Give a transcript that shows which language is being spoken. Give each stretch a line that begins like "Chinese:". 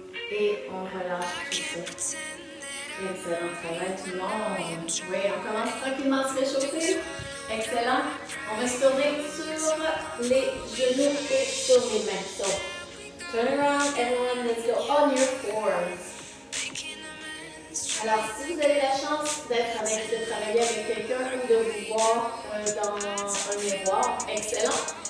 French: Et on relâche tout ça. Excellent travail tout le monde. Oui, on commence tranquillement à se réchauffer. Excellent. On va se tourner sur les genoux et sur les mains.
English: So, turn around, everyone. Let's go on your fours.
French: Alors, si vous avez la chance de travailler avec quelqu'un ou de vous voir dans un miroir, excellent.